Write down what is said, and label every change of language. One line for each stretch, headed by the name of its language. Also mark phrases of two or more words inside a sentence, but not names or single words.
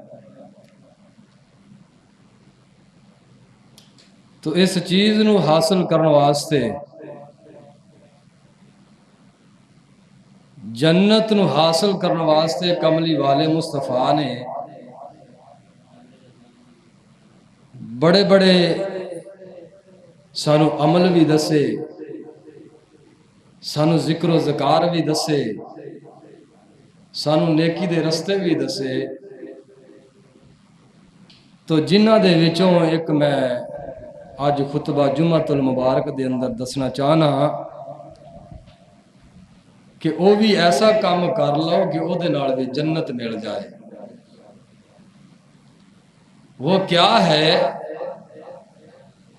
Punjabi: تو اس چیز نو حاصل کرنے واسطے جنت نو حاصل کرنے واسطے کملی والے مصطفیٰ نے بڑے بڑے سانو عمل بھی دسے، سانو ذکر و ذکار بھی دسے، سانو نیکی دے رستے بھی دسے۔ تو جنہ دے وچوں ایک میں آج خطبہ جمعۃ المبارک دے اندر دسنا چاہنا کہ او بھی ایسا کام کر لو کہ او دے نال بھی جنت مل جائے۔
Urdu: وہ کیا ہے؟